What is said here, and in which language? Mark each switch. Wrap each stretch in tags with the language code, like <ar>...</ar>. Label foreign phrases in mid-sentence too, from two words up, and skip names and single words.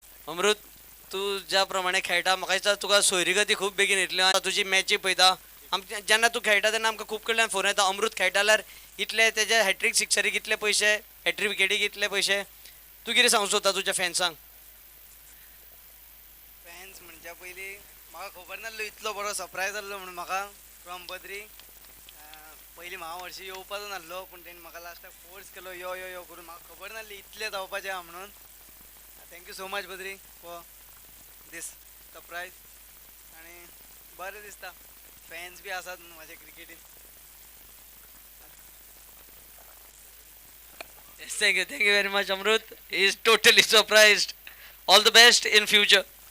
<kok>अमृत तू ज्या प्रमाणे खेळटा म्हाका दिसता तुका सोयरी गती खूब बेगीन येतली तुजी मॅची पळयता जेन्ना तू खेळटा तेन्ना आमकां खूब कडल्यान फोन येता अमृत खेळटा जाल्यार इतले तेजे हॅट्रीक सिक्सरीक इतले पयशे हॅट्रीक विकेटीक इतले पयशे तू कितें सांगूं सोदता तुज्या फॅन्सांक फॅन्स म्हणजे पयलीं म्हाका खबर नासलो इतलो बरो सरप्रायज जाल्लो म्हणून म्हाका फ्रॉम बद्री पयलीं म्हाका हरशीं येवपाचो नासलो पूण तेणी म्हाका लास्टाक फोर्स केलो यो यो यो करून म्हाका खबर नासली इतलें जावपाचें आहा म्हणून</kok> <en>thank you so much Badri for this surprise</en> <kok>आनी बरें दिसता फॅन्स बी आसात म्हाजे क्रिकेटीन</kok> <en>Yes, thank you very much, Amrut. He is totally surprised. All the best in future.</en>